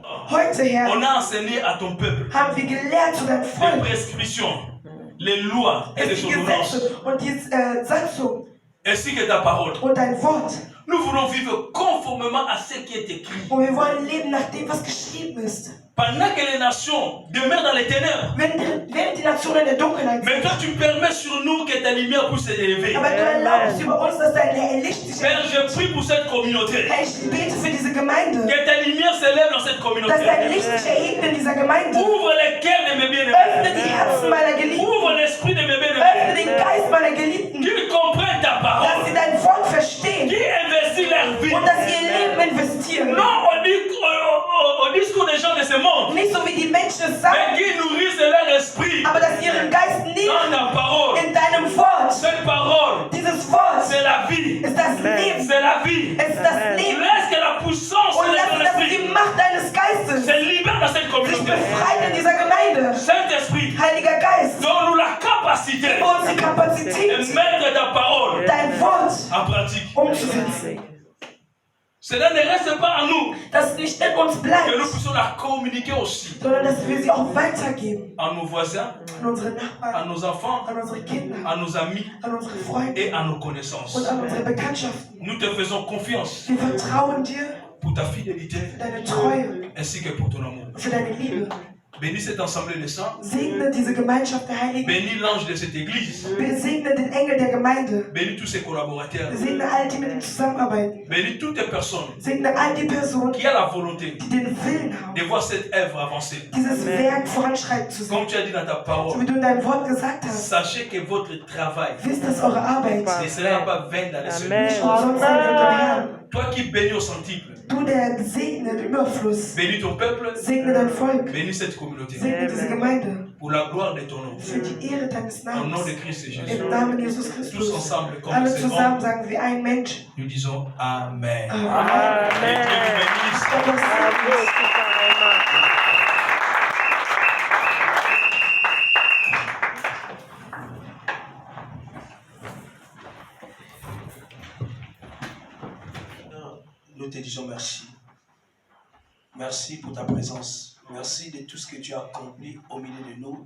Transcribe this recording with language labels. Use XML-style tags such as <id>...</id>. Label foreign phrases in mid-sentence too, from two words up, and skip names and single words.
<de>Heute, Herr,</de> <fr>on a enseigné à ton peuple</fr> <de>haben wir gelehrt zu deinem</de> <fr>les</fr> <de>Volk,</de> <fr>prescriptions, les lois et les</fr> <de>die</de> <fr>ordonnances,</fr> <de>Gesetze und die Satzung</de> <fr>ainsi que ta parole.</fr> <de>und dein Wort.</de> <fr>Nous voulons vivre conformément à ce qui est écrit.</fr> <de>Und wir wollen leben nach dem, was geschrieben ist.</de> <fr>Pendant que les nations demeurent dans les ténèbres,</fr> <de>Während die Nationen in der Dunkelheit</de> <fr>mais</fr> <de>sind.</de> <fr>toi tu permets sur nous que ta lumière puisse s'élever.</fr> <de>Aber du erlaubst über uns, dass dein Licht sich</de> <fr>Père, je prie pour cette communauté.</fr> <de>Herr, ich bete für diese Gemeinde,</de> <fr>Que ta lumière s'élève dans cette</fr> <de>dass</de> <fr>communauté.</fr> <de>dein Licht sich erhebt in dieser Gemeinde.</de> <fr>Ouvre les cœurs de mes</fr> <de>Öffne</de> <fr>bien-aimés.</fr> <de>die Herzen meiner Geliebten.</de> <fr>Ouvre l'esprit de mes</fr> <de>Öffne</de> <fr>bien-aimés.</fr> <de>den Geist meiner Geliebten,</de> <fr>Qu'ils comprennent ta</fr> <de>dass</de> <fr>parole.</fr> <de>sie dein Wort verstehen</de> <fr>Qui investit leur vie.</fr> <de>und dass sie ihr Leben investieren.</de> <fr>Non au discours des gens de ce monde.</fr> <de>Nicht so wie die Menschen es sagen,</de> <fr>Mais qui nourrissent leur esprit</fr> <de>aber dass sie ihren Geist</de> <fr>dans</fr> <de>nehmen</de> <fr>ta parole.</fr> <de>in deinem Wort.</de> <fr>Cette parole,</fr> <de>Dieses Wort</de> <fr>c'est la vie.</fr> <de>ist das Leben.</de> <fr>C'est la vie.</fr> <de>Es ist das Leben.</de> <fr>Laisse que la puissance</fr> <de>Und</de> <fr>de</fr> <de>lass,</de> <fr>ton</fr> <de>dass die</de> <fr>esprit</fr> <de>Macht deines Geistes</de> <fr>se libère dans cette</fr> <de>sich</de> <fr>communauté.</fr> <de>befreit in dieser Gemeinde.</de> <fr>Saint-Esprit,</fr> <de>Heiliger Geist,</de> <fr>donne-nous la capacité</fr> <de>gib uns die</de> <fr>de</fr> <de>Kapazität,</de> <fr>mettre ta parole</fr> <de>dein Wort</de> <fr>en pratique.</fr> <de>umzusetzen.</de> <fr>Cela ne reste pas en nous,</fr> <de>Dass nicht in uns</de> <fr>que</fr> <de>bleibt,</de> <fr>nous puissions la communiquer aussi</fr> <de>sondern dass wir sie auch weitergeben</de> <fr>à nos voisins,</fr> <de>an unsere</de> <fr>à</fr> <de>Nachbarn,</de> <fr>nos enfants,</fr> <de>an unsere Kinder,</de> <fr>à nos amis</fr> <de>an unsere Freunde</de> <fr>et à nos connaissances.</fr> <de>und an unsere Bekanntschaften.</de> <fr>Nous te faisons confiance</fr> <de>Wir vertrauen dir</de> <fr>pour ta fidélité</fr> <de>für deine Treue,</de> <fr>ainsi que pour ton amour.</fr> <de>für deine Liebe.</de> <fr>Bénis cette assemblée des saints.</fr> <de>Segne diese Gemeinschaft der Heiligen.</de> <fr>Bénis l'ange de cette église.</fr> <de>Segne den Engel der Gemeinde.</de> <fr>Bénis tous ses collaborateurs.</fr> <de>Segne all die mit ihm zusammenarbeiten.</de> <fr>Bénis toutes les personnes</fr> <de>Segne all die Personen,</de> <fr>qui ont la volonté</fr> <de>die den Willen haben,</de> <fr>de voir cette œuvre avancer.</fr> <de>dieses Werk voranschreiten zu</de> <fr>Comme</fr> <de>sehen.</de> <fr>tu as dit dans ta</fr> <de>So</de> <fr>parole,</fr> <de>wie du in deinem Wort gesagt hast,</de> <fr>sachez que votre travail</fr> <de>wisst, dass eure Arbeit</de> <fr>ne sera pas vain dans les</fr> <de>Amen.</de> <fr>cieux.</fr> <de>umsonst sein wird im Herrn.</de> <fr>Toi qui bénis au centuple,</fr> <de>Du, der gesegnet im Überfluss,</de> <fr>bénis ton peuple,</fr> <de>segne dein Volk,</de> <fr>bénis cette communauté.</fr> <de>segne diese Gemeinde</de> <fr>Pour la gloire de ton nom.</fr> <de>für die Ehre deines</de> <fr>Au nom</fr> <de>Namens.</de> <fr>de Christ Jésus.</fr> <de>Im Namen Jesus</de> <fr>Tous</fr> <de>Christus.</de> <fr>ensemble, comme</fr> <de>Alle</de> <fr>c'est</fr> <de>zusammen</de> <fr>bon,</fr> <de>sagen wie ein Mensch.</de> <fr>nous disons Amen.</fr> <de>Amen.</de> <fr>Que Dieu vous bénisse.</fr> <de>Gott uns</de> <fr>Bravo,</fr> <de>segne.</de> <fr>Super Emma. Nous te disons merci. Merci pour ta présence. Merci de tout ce que tu as accompli au milieu de nous.</fr>